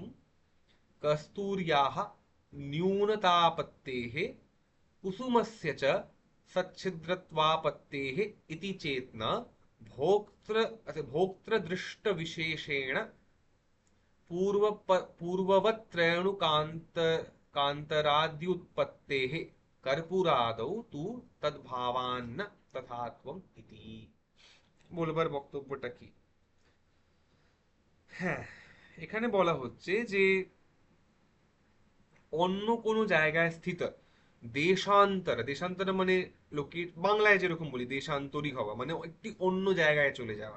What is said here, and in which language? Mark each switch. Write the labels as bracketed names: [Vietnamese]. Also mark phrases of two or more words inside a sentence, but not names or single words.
[Sanskrit] कस्तूर्याः न्यूनतापत्तेः कुसुमस्य च सच्छिद्रत्वापत्तेः इति चेत् भोक्तृदृष्टविशेषेण पूर्ववत्त्रयणुकान्त कान्तराद्युत्पत्तेः कर्पूरादौ तु तद्भावान्न तथात्वम् इति। [Bangla] বলবার বক্তব্যটা কি? হ্যাঁ, এখানে বলা হচ্ছে যে অন্য কোনো জায়গায় স্থিত দেশান্তর, দেশান্তর মানে লোকে বাংলায় যেরকম বলি দেশান্তরিক হওয়া, মানে একটি অন্য জায়গায় চলে যাওয়া।